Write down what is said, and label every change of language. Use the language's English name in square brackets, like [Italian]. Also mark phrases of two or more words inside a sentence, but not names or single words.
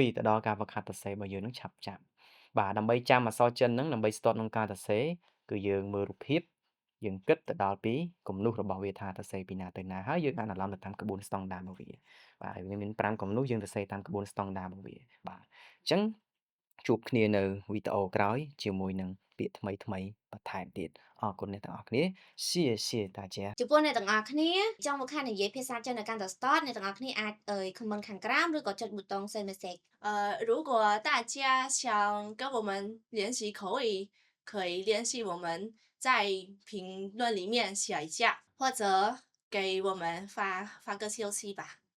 [Khmer] ទៅដល់ការហ្វឹកហាត់សរសេររបស់យើងនឹងឆាប់ៗបាទដើម្បីចាំអក្សរចិនហ្នឹងដើម្បីស្ទាត់ក្នុងការសរសេរគឺយើងមើលរូបភាពយើងគិតទៅដល់ពីគំនូសរបស់វាថាសរសេរពីណាទៅណាហើយយើងអានអារម្មណ៍ទៅតាមក្បួនស្តង់ដាររបស់វា បាទហើយវាមាន5គំនូសយើងសរសេរតាមក្បួនស្តង់ដាររបស់វាបាទអញ្ចឹងជួបគ្នានៅវីដេអូក្រោយជាមួយនឹងពាក្យថ្មីៗបន្ថែមទៀតអរគុណអ្នកទាំងអស់គ្នា [Chinese] 谢谢大家 [Khmer] ចំពោះអ្នកទាំងអស់គ្នាចង់មកខាននិយាយភាសាចិនឲ្យកាន់តែស្ទាត់អ្នកទាំងអស់គ្នាអាចcomment ខាងក្រោមឬក៏ចុចប៊ូតុង [English] send message [Chinese] 如果大家想跟我们练习口语，可以联系我们在评论里面写一下，或者给我们发个消息吧。